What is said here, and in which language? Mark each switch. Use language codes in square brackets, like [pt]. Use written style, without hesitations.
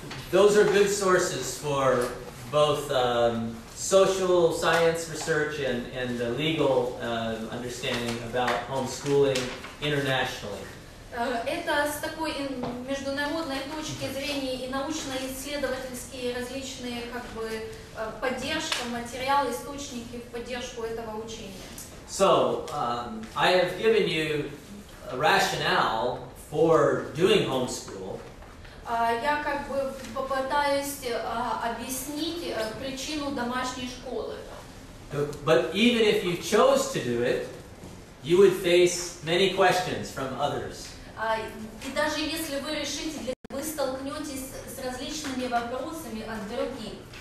[en] Those are good sources for both social science research and legal understanding about homeschooling internationally. [ru] Это с такой международной точки зрения и научно-исследовательские различные поддержка, материалы, источники в поддержку этого учения. [en] So, I have given you a rationale for doing homeschool. [ru] Я попытаюсь объяснить причину домашней школы. [en] But even if you chose to do it, you would face many questions from others. [ru] И даже если вы решите, вы столкнетесь с различными вопросами от других.